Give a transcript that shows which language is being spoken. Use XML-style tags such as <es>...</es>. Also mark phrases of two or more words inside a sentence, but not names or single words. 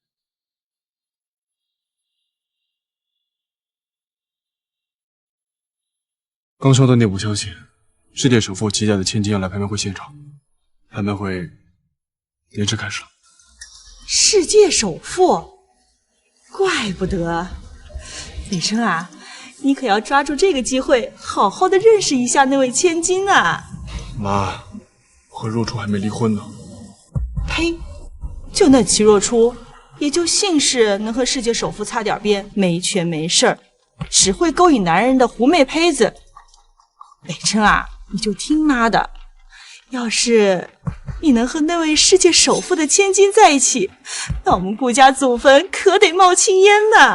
<zh>剛收到內部消息，世界首富旗下的千金要來拍賣會現場，拍賣會延遲開始了。世界首富，怪不得。美生啊，你可要抓住這個機會，好好的認識一下那位千金啊。媽，和若初還沒離婚呢。呸！就那齊若初， 也就姓氏能和世界首富擦点边，没权没势儿，只会勾引男人的狐媚胚子。北辰啊，你就听妈的，要是你能和那位世界首富的千金在一起，那我们顾家祖坟可得冒青烟呢。</zh>